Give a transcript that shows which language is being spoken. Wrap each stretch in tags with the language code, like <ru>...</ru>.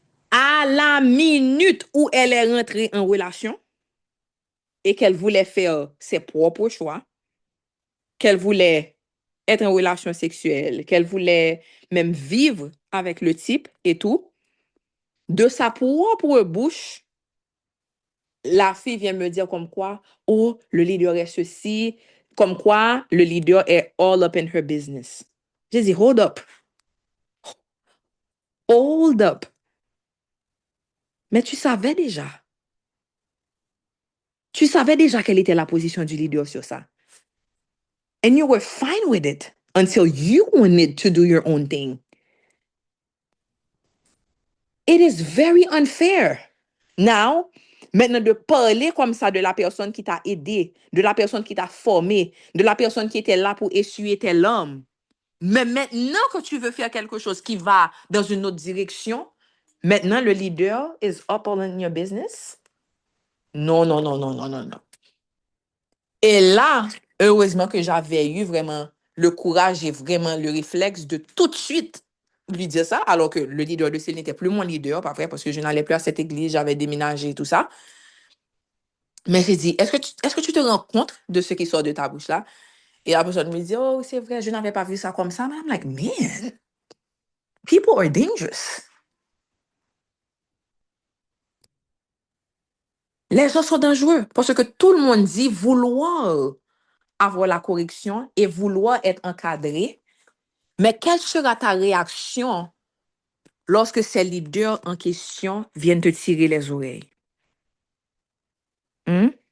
<fr>À la minute où elle est rentrée en relation et qu'elle voulait faire ses propres choix, qu'elle voulait être en relation sexuelle, qu'elle voulait même vivre avec le type et tout, de sa propre bouche, la fille vient me dire comme quoi, oh, le leader est ceci, comme quoi le leader est</fr> <en>all up in her business.</en> <fr>J'ai dit,</fr> <en>hold up. Hold up.</en> <fr>Mais tu savais déjà. Tu savais déjà quelle était la position du leader sur ça.</fr> <en>And you were fine with it until you wanted to do your own thing. It is very unfair.</en> <fr>Now, maintenant de parler comme ça de la personne qui t'a aidé, de la personne qui t'a formé, de la personne qui était là pour essuyer tes larmes. Mais maintenant que tu veux faire quelque chose qui va dans une autre direction, maintenant le leader</fr> <en>is up all in your business.</en> <fr>Non, non, non, non, non, non, non. Et là, heureusement que j'avais eu vraiment le courage et vraiment le réflexe de tout de suite lui dire ça, alors que le leader de celle n'était plus mon leader, pas vrai, parce que je n'allais plus à cette église, j'avais déménagé et tout ça. Mais j'ai dit, est-ce que tu te rends compte de ce qui sort de ta bouche là? Et la personne me dit, oh, c'est vrai, je n'avais pas vu ça comme ça.</fr> <en>Mais I'm like, man, people are dangerous.</en> <fr>Les gens sont dangereux parce que tout le monde dit vouloir avoir la correction et vouloir être encadré. Mais quelle sera ta réaction lorsque ces leaders en question viennent te tirer les oreilles? Hmm?</fr>